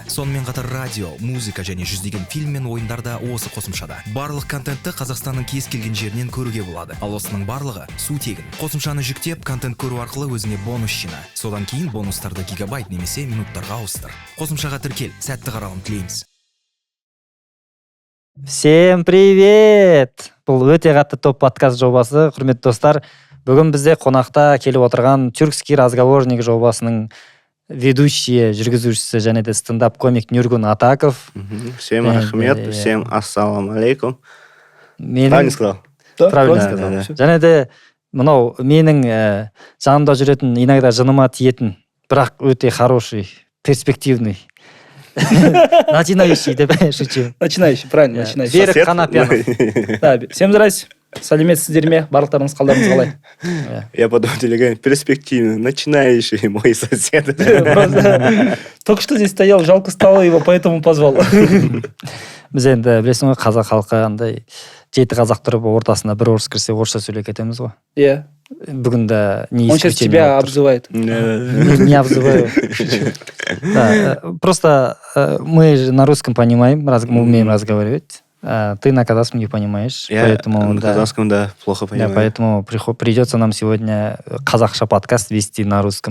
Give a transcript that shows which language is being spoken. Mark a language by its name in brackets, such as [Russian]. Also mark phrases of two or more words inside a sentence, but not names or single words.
[Kazakh] Сонымен қатар радио, музыка және жүздеген фильм мен ойындарда осы қосымшада. Барлық контентті Қазақстанның кез келген жерінен көруге болады. Ал осының барлығы су тегін. Қосымшаны жүктеп, контент көру арқылы өзіңе бонус жина. Содан кейін бонустарды гигабайт немесе минуттарға ауыстыр. Қосымшаға тіркел, сәтті қаралым тілейміз. [Russian] Всем привет! [Kazakh] Бұл өте қатты топ подкаст жобасы. Құрметті достар, бүгін бізде қонақта келіп отырған Тюркский разговорник жобасының ведущие, жүргізушісі және де стендап комик Нургун Атаков. [Russian] Всем рахмет, всем [Arabic] السلام عليكم. [Russian] Правильно сказал? Правильно сказал. [Kazakh] Және де мынау менің жанымда жүретін, иногда жыныма тиетін, бірақ өте [Russian] хороший, перспективный. Начинающий, деп шучу. Начинающий, правильно, начинающий. Берік Қанапьянов. Да, всем здрасте. [Kazakh] Сәлеметсіздер ме? Барлықтарыңыз қалдарыңыз қалай? [Russian] Я подумал, перспективный, начинающий мой сосед. Только что здесь стоял, жалко стало, его поэтому позвал. [Kazakh] Біз енді білесің ғой, қазақ халқы андай 7 қазақ тұрып ортасына бір орыс кірсе орысша сөйлеп кетеміз ғой. Иә. Бүгін да не [Russian] Он сейчас тебя обзывает. Не обзываю. Просто мы же на русском понимаем, мы умеем разговаривать. Ты на казахском не понимаешь. Я на казахском, да, плохо понимаю. Поэтому придется нам сегодня казахша подкаст вести на русском.